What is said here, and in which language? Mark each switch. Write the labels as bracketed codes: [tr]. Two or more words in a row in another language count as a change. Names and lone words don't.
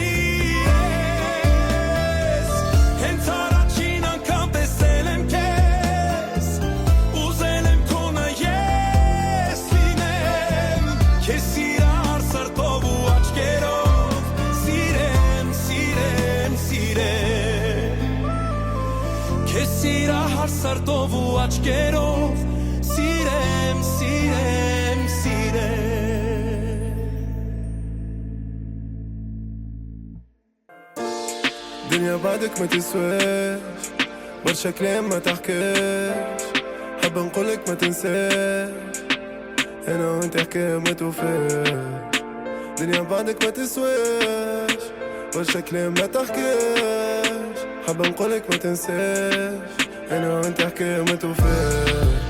[hy] սիրես Հենց առաջին անգամ տեսել եմ քեզ Ուզել եմ քոնը ես լինեմ Քեզ սիրահար սրտով ու աչքերով Սիրեմ, սիրեմ, սիրեմ Քեզ սիրահար սրտով ու աչքերով Սիրեմ, սիրեմ, սիրեմ [ar] الدنيا بعدك ما تسواش برشا كلام ما تحكاش حب نقولك ما تنساش انا وانت حكاية ما توفاش الدنيا بعدك ما تسواش برشا كلام ما تحكاش حب نقولك ما تنساش انا وانت حكاية ما توفاش